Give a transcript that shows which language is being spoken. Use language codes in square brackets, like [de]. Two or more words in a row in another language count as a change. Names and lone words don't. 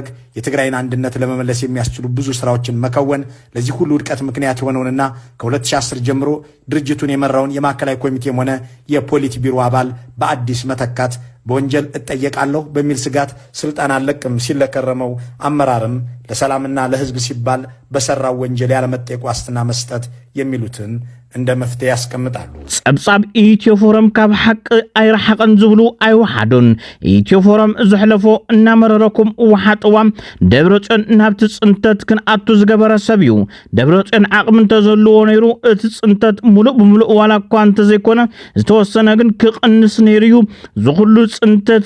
[am] የትግራይን አንድነት ለመመለስ የሚያስችሉ ብዙ ስራዎችን መከወን፣ ለዚህ ሁሉ ውድቀት ምክንያት የሆነውንና ከ2010 ጀምሮ ድርጅቱን የመራውን የማዕከላዊ ኮሚቴም ሆነ የፖሊት ቢሮ አባል በአዲስ መተካት፣ በወንጀል እጠየቃለሁ በሚል ስጋት ስልጣን አለቅም ሲለከረመው አመራርም ለሰላምና ለህዝብ ሲባል በሰራው ወንጀል ያለመጠየቅ ዋስትና መስጠት የሚሉትን እንደ መፍትሄ ያስቀምጣሉ። [ti] ጸብጻብ ኢትዮ ፎረም ካብ ሐቅ አይረሐቀን ዝብሉ አይወሓዱን ኢትዮ ፎረም ዝሕለፎ እናመረረኩም ወሓጥዋም ደብረጽዮን ናብቲ ጽንተት ክንኣቱ ዝገበረ ሰብ እዩ። ደብረጽዮን ዓቕሚ እንተዘልዎ ነይሩ እቲ ጽንተት ሙሉእ ብምሉእ ዋላ እኳ እንተዘይኮነ ዝተወሰነ ግን ክቕንስ ነይሩ እዩ። ዝኹሉ ጽንተት